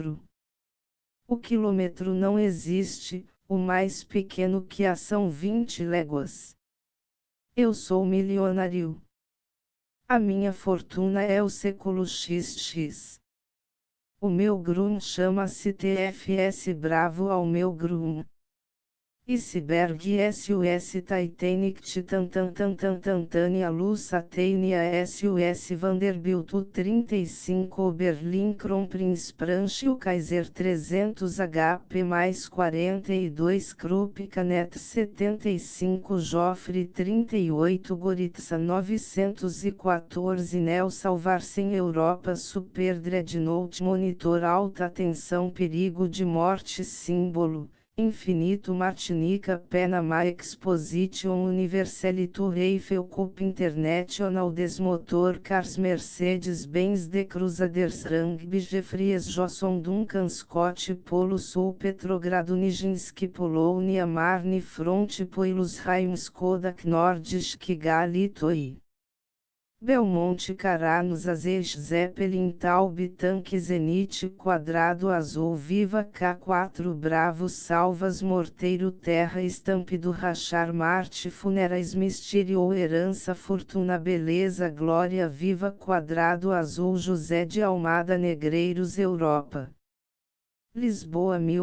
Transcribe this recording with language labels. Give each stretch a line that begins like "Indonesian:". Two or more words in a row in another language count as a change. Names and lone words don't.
Portuguese: O quilômetro não existe, o mais pequeno que há são 20 léguas. Eu sou milionário. A minha fortuna é o século XX. O meu grum chama-se TFS Bravo ao meu grum. Iceberg SUS Titanic Titan Tantania Luz Satania SUS Vanderbilt U-35 Berlin Kronprinz Pranchio Kaiser 300 HP mais 42 Krupp Canet 75 Joffre 38 Goritza 914 Neo Salvar-se em Europa Super Dreadnought Monitor Alta Tensão Perigo de Morte Símbolo Infinito Martinica Panama Exposition Universelle Tour Eiffel Coupe International Desmotor Cars Mercedes-Benz de Crusaders Rugby Jeffries Josson Duncan Scott Polo Sul Petrogrado Nijinsky Polonia Marne Front Poilosheim Skoda Nordisk Kigali Toy Belmonte Caranos Azeich Zeppelin Taube Tanque Zenit Quadrado Azul Viva K4 Bravo Salvas Morteiro Terra Estampido Rachar Marte Funerais Mistério Herança Fortuna Beleza Glória Viva Quadrado Azul José de Almada Negreiros Europa Lisboa